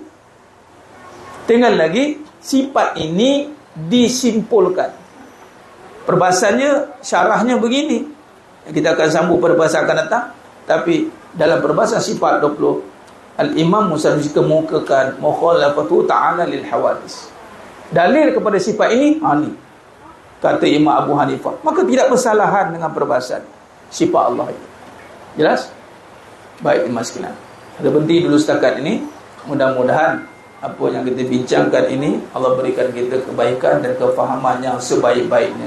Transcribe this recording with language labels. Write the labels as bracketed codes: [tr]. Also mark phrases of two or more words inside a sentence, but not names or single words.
[ms] Tinggal lagi sifat ini disimpulkan. Perbahasannya, syarahnya begini. Kita akan sambung perbahasan akan datang. Tapi dalam perbahasan sifat 20, Al-Imam Musa kemukakan [ar] mukhalafatu ta'ala lil hawadis. [ms] Dalil kepada sifat ini, ni kata Imam Abu Hanifah. Maka tidak bersalahan dengan perbahasan sifat Allah itu. Jelas? Baik, Mas sekalian. Kita berhenti dulu setakat ini. Mudah-mudahan apa yang kita bincangkan ini Allah berikan kita kebaikan dan kefahaman yang sebaik-baiknya.